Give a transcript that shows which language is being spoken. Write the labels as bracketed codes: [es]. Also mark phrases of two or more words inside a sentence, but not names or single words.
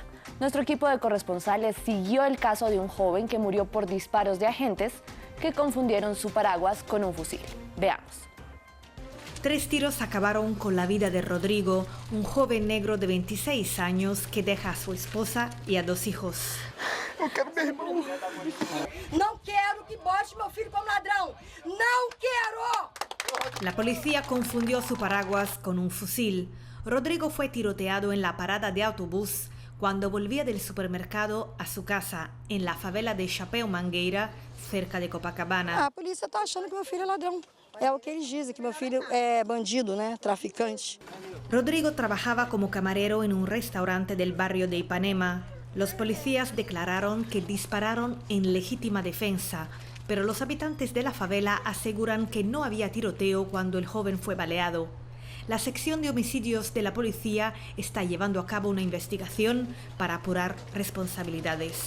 [es] Nuestro equipo de corresponsales siguió el caso de un joven que murió por disparos de agentes que confundieron su paraguas con un fusil. Veamos. 3 tiros acabaron con la vida de Rodrigo, un joven negro de 26 años que deja a su esposa y a 2 hijos. [pt] Eu quero meu irmão. Não quero que bote meu filho como ladrão. Não quero. [es] La policía confundió su paraguas con un fusil. Rodrigo fue tiroteado en la parada de autobús cuando volvía del supermercado a su casa en la favela de Chapéu Mangueira, cerca de Copacabana. [pt] A polícia está achando que meu filho é ladrão. É o que eles dizem, que meu filho é bandido, né, traficante. [es] Rodrigo trabajaba como camarero en un restaurante del barrio de Ipanema. Los policías declararon que dispararon en legítima defensa, pero los habitantes de la favela aseguran que no había tiroteo cuando el joven fue baleado. La sección de homicidios de la policía está llevando a cabo una investigación para apurar responsabilidades.